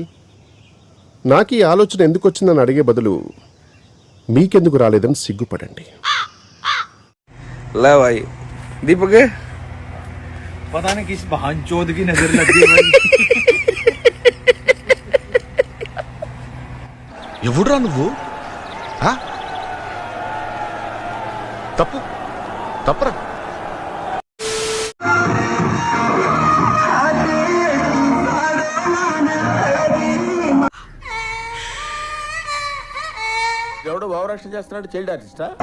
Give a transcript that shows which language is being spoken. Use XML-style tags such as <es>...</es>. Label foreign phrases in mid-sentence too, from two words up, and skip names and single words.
<te>నాకు ఈ ఆలోచన ఎందుకు వచ్చిందని అడిగే బదులు మీకెందుకు రాలేదని సిగ్గుపడండి.</te> <hi>లా భాई दीपक पता नहीं किस बहनचोद की नजर लग गई भाई.</hi> <te>ఎవడురా నువ్వు? తప్పు తప్పరా? ఎవడో భావరక్షణ చేస్తున్నాడు,</te> <en>child artista?</en>